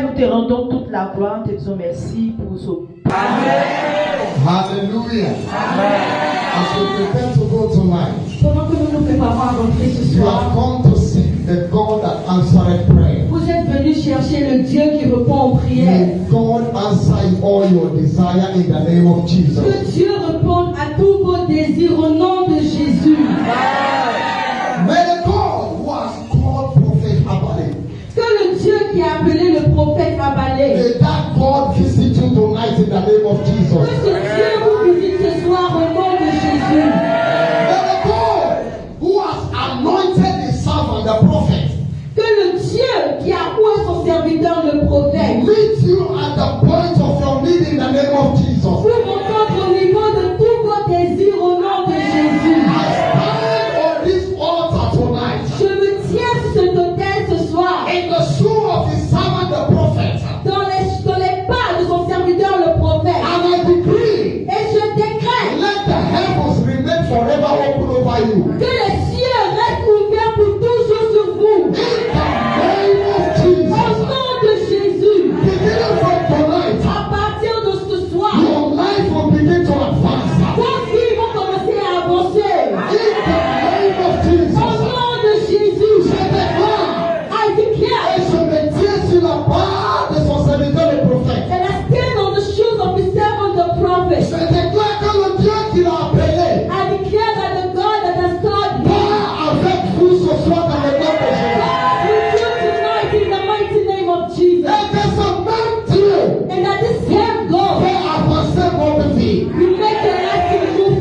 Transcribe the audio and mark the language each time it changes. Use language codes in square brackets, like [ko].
[fr] Rendons toute la gloire, te disons merci pour ce. Hallelujah. [en] As we prepare to go tonight, [fr] Pendant que nous nous préparons à rentrer ce [en] you [fr] soir, [en] have come to seek the God that answered prayer. [fr] vous êtes venus chercher chercher le Dieu qui répond aux prières. [en] May God answer all your desire in the name of Jesus. [fr] Que Dieu réponde à tous vos désirs au nom de Jésus. [en] May the God who has called Prophet Abale, [fr] Que le Dieu qui a appelé le prophète Abalé, [en] may that God visit you tonight in the name of [fr] que [en] Jesus. [fr] ce Dieu vous visite ce soir au nom de Jésus. [en] May the God who has anointed his servant, the prophet, [fr] Que le Dieu qui a oué son serviteur le prophète [en] meet you at the point of your need in the name of Jesus. [fr] vous rencontre au niveau de tous vos désirs au nom de Jésus. [en] I stand on this altar tonight [fr] Je me tiens sur cet autel ce soir [en] in the shoe of his servant, the prophet, [fr] dans les pas de son serviteur le prophète. [en] and I decree, [fr] Et je décrète [en] let the heavens remain forever open over you. [fr] que les cieux restent ouverts pour toujours sur vous. [en] In the name of [fr] Au [en] Jesus. [fr] nom de Jésus. [en] Beginning from tonight, [fr] À partir de ce soir, [en] your life will begin to advance. [fr] vos vies vont commencer à avancer. [en] In the name of [fr] Au [en] Jesus. [fr] nom de Jésus. Je déclare, [en] I declare. [fr] et je me tiens sur la barre de son serviteur le prophète. [en] And I stand on the shoes of his servant the prophet. [fr] Je déclare que le Dieu qui l'a appelé [en] I declare that the God that has called me [fr] part avec vous ce soir dans le nom de Jésus. [en] God with you tonight in the mighty name of Jesus. [fr] Et que ce même Dieu [en] And that this same God [fr] fait avancer votre vie. [en] will make your life to move